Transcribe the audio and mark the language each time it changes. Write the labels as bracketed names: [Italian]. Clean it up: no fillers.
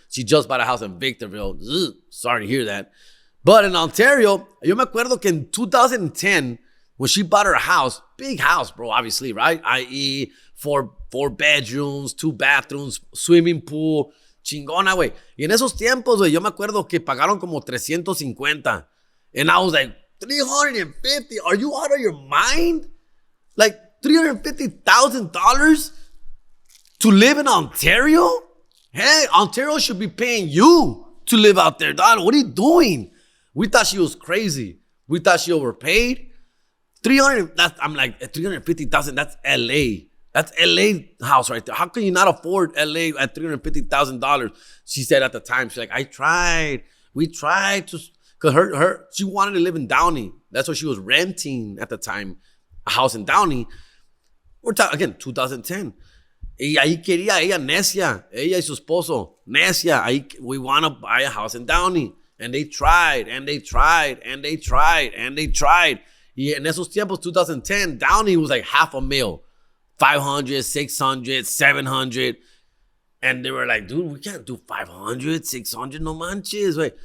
[English] She just bought a house in Victorville. Ugh, sorry to hear that. But in Ontario, [Spanish] yo me acuerdo que [English] in 2010, when she bought her house, big house, bro, obviously, right? I.e., 4 bedrooms, 2 bathrooms, swimming pool, chingona, güey. [Spanish] Y en esos tiempos, güey, yo me acuerdo que pagaron como 350. [English] And I was like, 350? Are you out of your mind? Like $350,000 to live in Ontario? Hey, Ontario should be paying you to live out there, dog. What are you doing? We thought she was crazy. We thought she overpaid. I'm like, 350,000, that's LA. That's LA house right there. How can you not afford LA at $350,000? She said at the time, she's like, we tried to, because she wanted to live in Downey. That's what she was renting at the time, a house in Downey. We're talking, again, 2010. [Spanish] Y ahí quería ella necia, ella y su esposo, necia. [English] We want to buy a house in Downey. And they tried, and they tried, and they tried, and they tried. [Spanish] Y en esos tiempos, 2010, [English] Downey was like [Spanish] $500,000, 500, 600, 700. [English] And they were like, dude, we can't do 500, 600, [Spanish] no manches. [English] Wait.